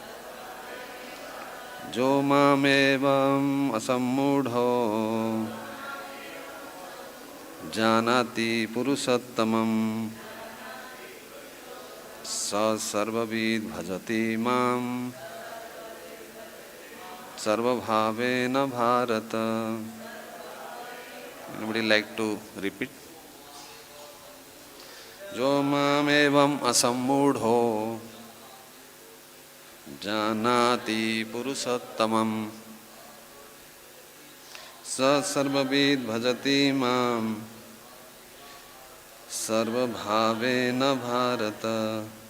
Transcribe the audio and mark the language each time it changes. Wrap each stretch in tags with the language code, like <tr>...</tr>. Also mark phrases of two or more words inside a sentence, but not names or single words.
<sa>यो माम् एवम् असम्मूढो जानाति पुरुषोत्तमम् सर्व-विद् भजति माम् सर्व-भावेन भारत.</sa> <en>Anybody like to repeat?</en> <sa>यो माम् एवम् असम्मूढो जानाति पुरुषोत्तमम् स सर्व-विद् भजति इमम् सर्व-भावेन भारत</sa>